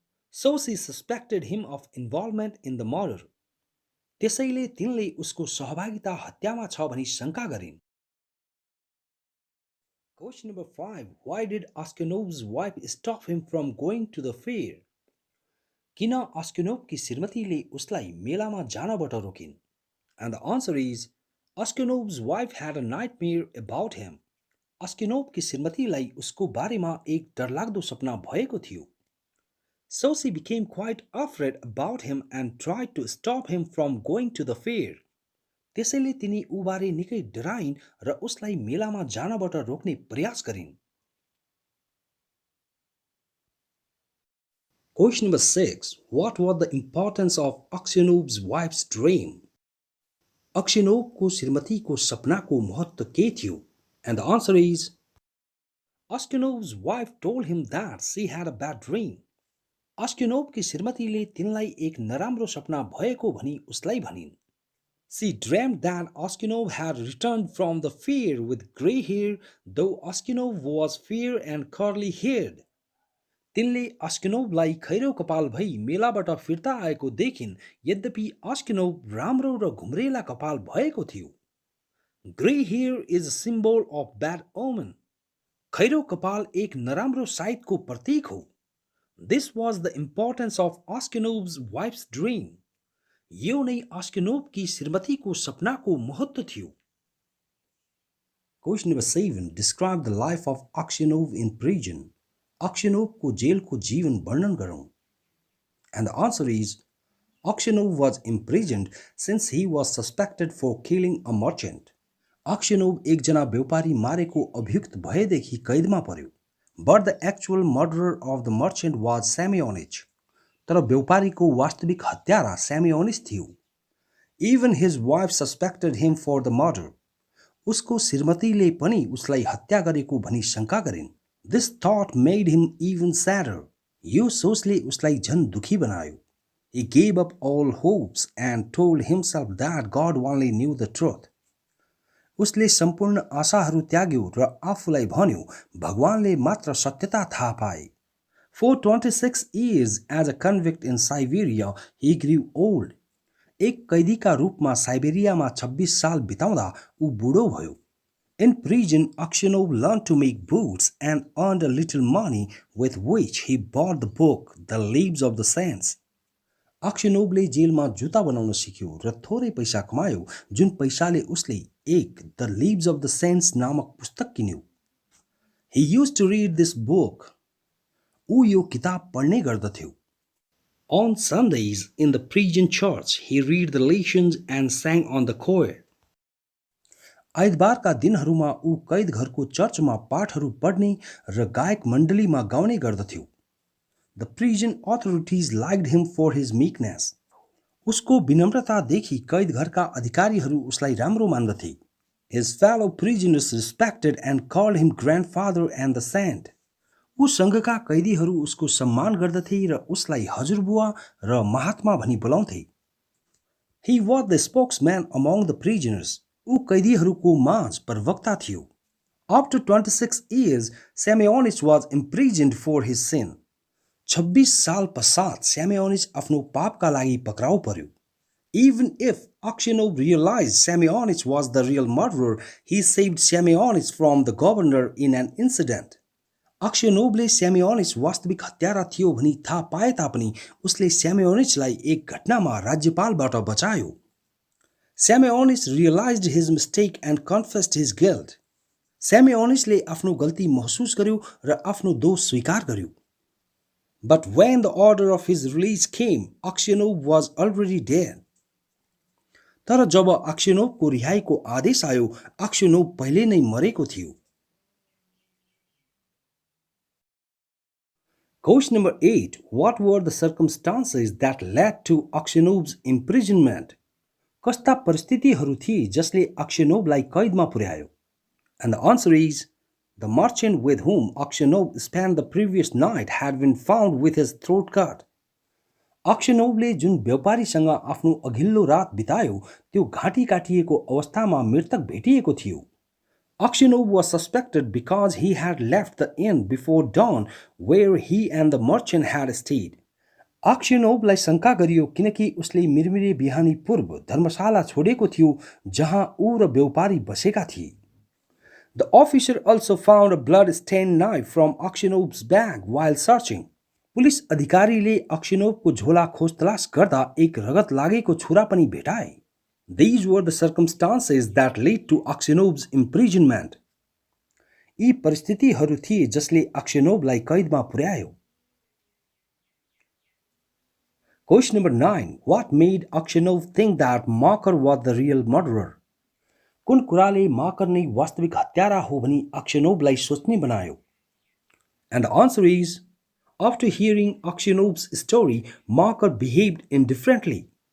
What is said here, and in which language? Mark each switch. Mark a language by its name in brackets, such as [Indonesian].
[English] So she suspected him of involvement in the murder. [Nepali] त्यसैले तिनले उसको सहभागिता हत्यामा छ भनी शंका गरिन्. [English] Question number 5. Why did Aksenov's wife stop him from going to the fair? [Nepali] किन अस्क्योनोभकी श्रीमतीले उसलाई मेलामा जानबाट रोकिन्? [English] And the answer is Aksenov's wife had a nightmare about him. [Nepali] अस्क्योनोभकी श्रीमतीलाई उसको बारेमा एक डरलाग्दो सपना भएको थियो. [English] So she became quite afraid about him and tried to stop him from going to the fair. [Nepali] त्यसैले तिनी उबारे निकै डराइन् र उसलाई मेलामा जानबाट रोक्ने प्रयास गरिन्. [English] Question number 6. What was the importance of Aksenov's wife's dream? [Nepali] Aksenovको श्रीमतीको सपनाको महत्त्व के थियो? [English] And the answer is Aksenov's wife told him that she had a bad dream. [Nepali] अस्क्योनोभकी श्रीमतीले तिनलाई एक नराम्रो सपना भएको भनी उसलाई भनिन्. [English] She dreamed that Aksenov had returned from the fair with grey hair, though Aksenov was fair and curly haired. [Nepali] तिनले अस्क्योनोभलाई खैरो कपाल भई मेलाबाट फिर्ता आएको देखिन्, यद्यपि अस्क्योनोभ राम्रो र घुम्रेला कपाल भएको थियो. [English] Grey hair is a symbol of bad omen. [Nepali] खैरो कपाल एक नराम्रो साइतको प्रतीक हो. [English] This was the importance of Aksenov's wife's dream. [Nepali] यो नै अस्क्योनोभकी श्रीमतीको सपनाको महत्त्व थियो. [English] Question number 7. Describe the life of Aksenov in prison. [Nepali] Aksenovको जेलको जीवन वर्णन गरौँ. [English] And the answer is Aksenov was imprisoned since he was suspected for killing a merchant. [Nepali] Aksenov एकजना व्यापारी मारेको अभियुक्त भएदेखि कैदमा पर्यो. [English] But the actual murderer of the merchant was Semyonich. [Nepali] तर व्यापारीको वास्तविक हत्यारा Semyonich थियो. [English] Even his wife suspected him for the murder. [Nepali] उसको श्रीमतीले पनि उसलाई हत्या गरेको भनी शंका गरिन्. [English] This thought made him even sadder. [Nepali] यो सोचले उसलाई झन् दुखी बनायो. [English] He gave up all hopes and told himself that God only knew the truth. [Nepali] उसले सम्पूर्ण आशाहरू त्याग्यो र आफूलाई भन्यो भगवानले मात्र सत्यता थाहा पाए. [English] For 26 years as a convict in Siberia, he grew old. [Nepali] एक कैदीका रूपमा साइबेरियामा 26 साल बिताउँदा ऊ बुढो भयो. [English] In prison, Aksenov learned to make boots and earned a little money with which he bought the book The Lives of the Saints. [Nepali] Aksenovले जेलमा जुत्ता बनाउन सिक्यो र थोरै पैसा कमायो जुन पैसाले उसले एक The Lives of the Saints नामक पुस्तक किन्यो. [English] He used to read this book. [Nepali] ऊ यो किताब पढ्ने गर्दथ्यो. [English] On Sundays in the prison church, he read the lessons and sang on the choir. [Nepali] आइतबारका दिनहरूमा ऊ कैद घरको चर्चमा पाठहरू पढ्ने र गायक मण्डलीमा गाउने गर्दथ्यो. [English] The prison authorities liked him for his meekness. [Nepali] उसको विनम्रता देखि कैद घरका अधिकारीहरू उसलाई राम्रो मान्दथे. [English] His fellow prisoners respected and called him grandfather and the saint. [Nepali] ऊ संघका कैदीहरू उसको सम्मान गर्दथे र उसलाई हजुरबुवा र महात्मा भनी बोलाउँथे. [English] He was the spokesman among the prisoners. [Nepali] ऊ कैदीहरूको माझ प्रवक्ता थियो. [English] After 26 years, Semyonich was imprisoned for his sin. [Nepali] 26 साल पश्चात Semyonich आफ्नो पापका लागि पक्राउ पर्यो. [English] Even if Aksenov realized Semyonis was the real murderer, he saved Semyonis from the governor in an incident. [Nepali] अक्सनोभले स्यामियोनिस वास्तविक हत्यारा थियो भनी थाहा पाए तापनि उसले स्यामियोनिसलाई एक घटनामा राज्यपालबाट बचायो. [English] Semyonis realized his mistake and confessed his guilt. [Nepali] स्यामियोनिसले आफ्नो गल्ती महसुस गर्यो र आफ्नो दोष स्वीकार गर्यो. [English] But when the order of his release came, Aksenov was already dead. [Nepali] तर जब अक्सनोभको रिहाईको आदेश आयो, अक्सनोभ पहिले नै मरेको थियो. [English] Question number 8. What were the circumstances that led to Aksenov's imprisonment? [Nepali] कस्ता परिस्थितिहरू थिए जसले अक्सनोभलाई कैदमा पुर्यायो? [English] And the answer is, the merchant with whom Aksenov spent the previous night had been found with his throat cut. [Nepali] अक्सनोभले जुन व्यापारीसँग आफ्नो अघिल्लो रात बितायो त्यो घाँटी काटिएको अवस्थामा मृतक भेटिएको थियो. [English] Aksenov was suspected because he had left the inn before dawn where he and the merchant had stayed. [Nepali] अक्सनोभलाई शंका गरियो किनकि उसले मिरमिरे बिहानी पूर्व धर्मशाला छोडेको थियो जहाँ ऊ र व्यापारी बसेका थिए. [English] The officer also found a blood-stained knife from Aksenov's bag while searching. [Nepali] Police अधिकारीले अक्सनोभको झोला खोजतलास गर्दा एक रगत लागेको छुरा पनि भेटाए. [English] These were the circumstances that led to Aksenov's imprisonment. [Nepali] यी परिस्थितिहरू थिए जसले अक्सनोभलाई कैदमा पुर्यायो. [English] Question number 9. What made Aksenov think that Makar was the real murderer? [Nepali] कुन कुराले माकर नै वास्तविक हत्यारा हो भनी अक्सनोभलाई सोच्ने बनायो? [English] And the answer is, after hearing Aksenov's story, Makar behaved indifferently.